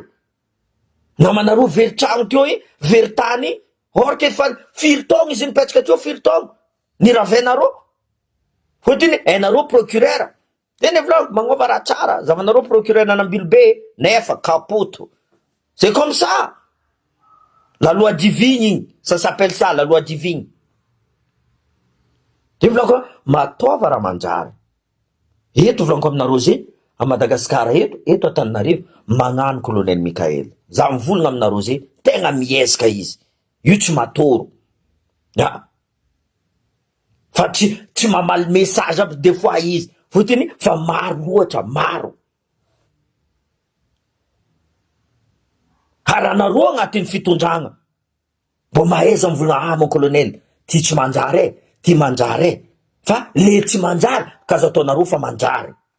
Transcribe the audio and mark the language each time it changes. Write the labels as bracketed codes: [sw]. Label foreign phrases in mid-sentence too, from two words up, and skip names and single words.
[mg] Namanareo very tragno teo very tany [fr] or ke [mg] fa firy taogno izy nipetraka teo, firy taogno niravenareo fotony ainareo procureur tena volaniko magnova raha tsara zavanareo procureur nanambilo be nefa kapoto. [fr] C'est comme ça, la loi divine, ça s'appelle ça, la loi divine. [mg] De volaniko matova raha manjary eto volaniko aminareo zay a Madagasikara eto Antananarivo magnano colonel Mikael, za mivolagna aminareo zay tegna miezaka izy io tsy matoro fa tsy mamaly message aby [fr] des fois [mg] izy fotony fa maro loatra, maro haranareo agnatin'ny fitondragna mbo mahaiza mivolagna [fr] mon colonel [mg] ty tsy manjary ty manjary fa le tsy manjary kazo ataonareo fa manjary.